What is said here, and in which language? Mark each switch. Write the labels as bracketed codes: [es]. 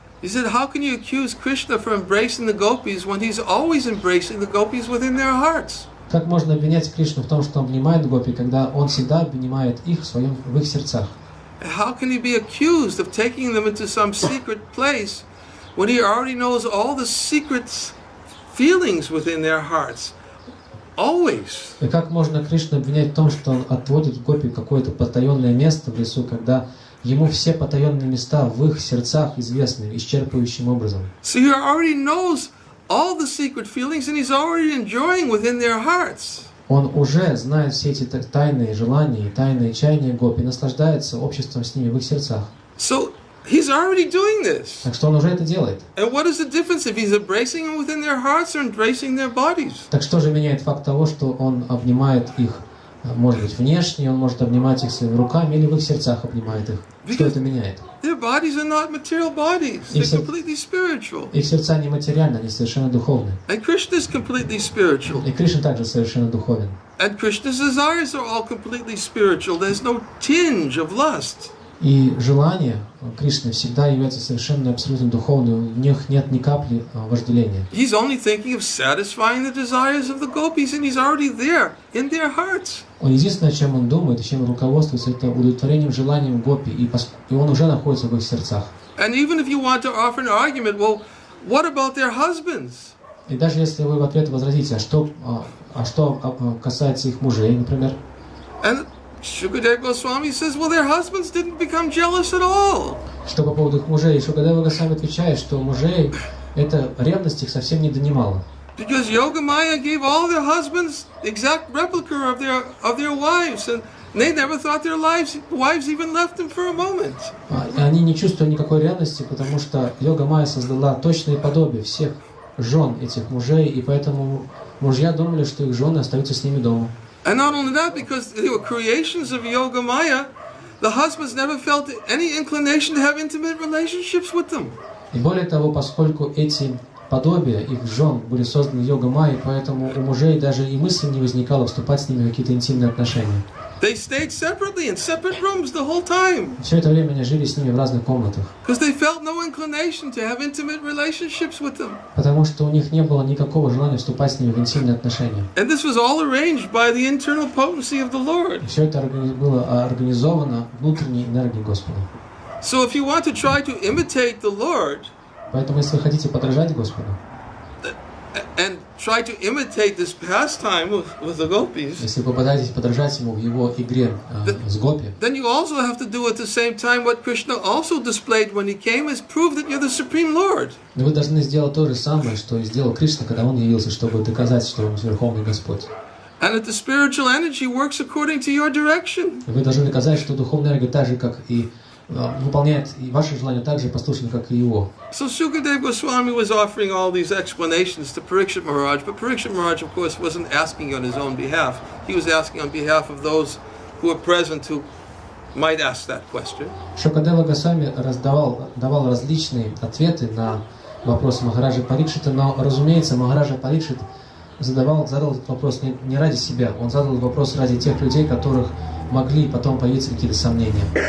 [en] He said, how can you accuse Krishna for embracing the gopis when he's always embracing the gopis within their hearts? [ru] Как можно обвинять Кришну в том, что он обнимает гопи, когда он всегда обнимает их в их сердцах? [en] How can he be accused of taking them into some secret place when he already knows all the secret feelings within their hearts? Always. [ru] И как можно Кришну обвинять в том, что он отводит гопи в какое-то потаенное место в лесу, когда ему все потаенные места в их сердцах известны исчерпывающим образом? [en] So he already knows all the secret feelings and he's already enjoying within their hearts. [ru] Он уже знает все эти тайные желания и тайные чаяния гопи, наслаждается обществом с ними в их сердцах. [en] So he's already doing this. [ru] Так что он уже это делает. [en] And what is the difference if he's embracing them within their hearts or embracing their bodies? [ru] Так что же меняет факт того, что он обнимает их, может быть, внешне, он может обнимать их своими руками или в их сердцах обнимает их? Что это меняет? [en] Their bodies are not material bodies. They're completely spiritual. [ru] Их сердца не материальны, они совершенно духовны. [en] And Krishna is completely spiritual. [ru] И Кришна также совершенно духовен. [en] And Krishna's desires are all completely spiritual. There's no tinge of lust. [ru] И желания Кришны всегда являются совершенно абсолютно духовными, в них нет ни капли вожделения. [en] He's only thinking of satisfying the desires of the gopis, and he's already there in their hearts. [ru] Он единственное, чем он думает, чем руководствуется, это удовлетворением желанием гопи, и он уже находится в их сердцах. [en] And even if you want to offer an argument, well, what about their husbands? [ru] И даже если вы в ответ возразите, а что касается их мужей, например? [en] And Shukadeva Goswami says, well, their husbands didn't become jealous at all. [ru] Что по поводу их мужей? Шукадева Госвами отвечает, что мужей эта ревность их совсем не донимала. [en] Because Yogamaya gave all their husbands exact replica of their wives, and they never thought their wives even left them for a moment. [ru] Они не чувствуют никакой ревности, потому что Йога-майя создала точные подобия всех жен этих мужей, и поэтому мужья думали, что их жены остаются с ними дома. [en] And not only that, because they were creations of Yogamaya, the husbands never felt any inclination to have intimate relationships with them. [ru] И более того, поскольку эти подобия их жен были созданы Йога-майей, поэтому у мужей даже и мысли не возникало вступать с ними в какие-то интимные отношения. [en] They stayed separately in separate rooms the whole time. [ru] Все это время они жили с ними в разных комнатах. [en] Because they felt no inclination to have intimate relationships with them. [ru] Потому что у них не было никакого желания вступать с ними в интимные отношения. [en] And this was all arranged by the internal potency of the Lord. [ru] Все это было организовано внутренней энергией Господа. [en] So if you want to try to imitate the Lord, [ru] поэтому если вы хотите подражать Господу, [en] and try to imitate this pastime with the gopis, [ru] если вы попытаетесь подражать ему в его игре с гопи, [en] then you also have to do at the same time what Krishna also displayed when he came, is prove that you're the Supreme Lord. [ru] Вы должны сделать то же самое, что сделал Кришна, когда он явился, чтобы доказать, что он Верховный Господь. [en] And that the spiritual energy works according to your direction. [ru] Вы должны доказать, что духовная энергия так же, как и выполняет и ваши желания так же послушны, как и его. [en] So Shukadeva Goswami was offering all these explanations to Parikshit Maharaj, but Parikshit Maharaj, of course, wasn't asking on his own behalf. He was asking on behalf of those who were present who might ask that question. [ru] Шукадева Госвами давал различные ответы на вопросы Махараджа Парикшита, но, разумеется, Махараджа Парикшит задал этот вопрос не ради себя, он задал этот вопрос ради тех людей, которых могли потом появиться какие-то сомнения.